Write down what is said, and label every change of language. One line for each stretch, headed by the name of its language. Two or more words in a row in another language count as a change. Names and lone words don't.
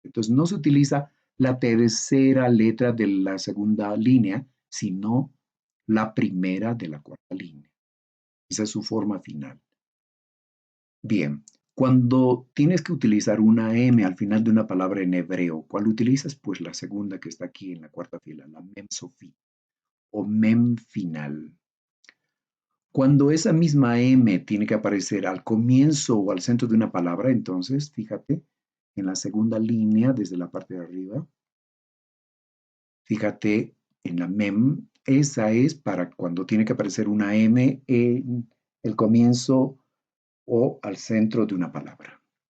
Spanish: Entonces no se utiliza la tercera letra de la segunda línea, sino la primera de la cuarta línea. Esa es su forma final. Bien, cuando tienes que utilizar una M al final de una palabra en hebreo, ¿cuál utilizas? Pues la segunda que está aquí en la cuarta fila, la mem sofí o mem final. Cuando esa misma M tiene que aparecer al comienzo o al centro de una palabra, entonces, fíjate, en la segunda línea, desde la parte de arriba, fíjate en la mem, esa es para cuando tiene que aparecer una M en el comienzo o al centro de una palabra.